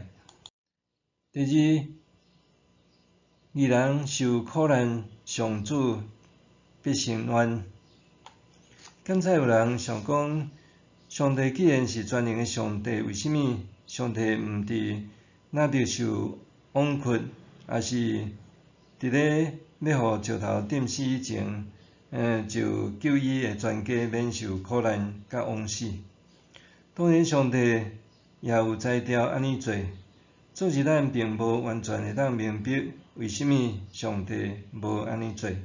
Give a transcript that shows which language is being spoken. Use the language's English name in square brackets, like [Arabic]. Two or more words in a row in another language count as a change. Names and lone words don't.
[Min Nan Chinese] 第二，义人受苦难，上主必伸冤。敢才有人想讲，上帝既然是全能的上帝，为什么上帝毋伫哪别受枉屈，也是伫咧要互石头钉死以前，就救伊的全家免受苦难甲枉死？当然，上帝也有才调安尼做，总是咱并无完全会当明白为什么上帝无安尼做。